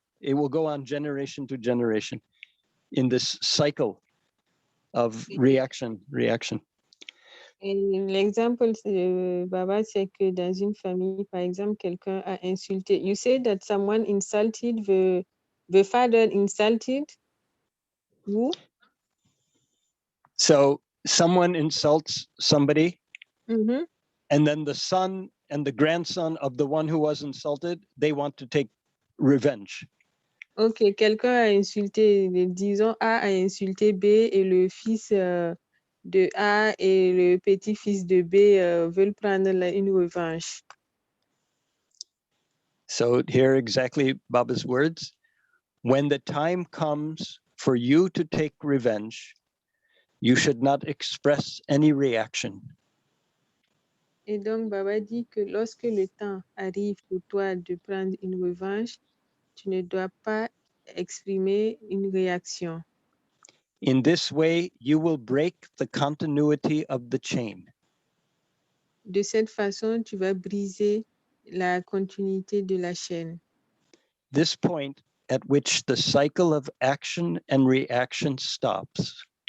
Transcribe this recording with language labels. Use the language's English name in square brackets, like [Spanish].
[English] It will go on generation to generation in this cycle of reaction. [French] L'exemple, Baba, c'est que dans une famille, par exemple, quelqu'un a insulté. [English] You say that someone insulted the father insulted who? So someone insults somebody, and then the son and the grandson of the one who was insulted, they want to take revenge. [French] Ok, quelqu'un a insulté, disons A a insulté B et le fils de A et le petit-fils de B veulent prendre une revanche. [English] So here exactly Baba's words. When the time comes for you to take revenge, you should not express any reaction. [French] Et donc Baba dit que lorsque le temps arrive pour toi de prendre une revanche, tu ne dois pas exprimer une réaction. [English] In this way, you will break the continuity of the chain. [French] De cette façon, tu vas briser la continuité de la chaîne. [English] This point at which the cycle of action and reaction stops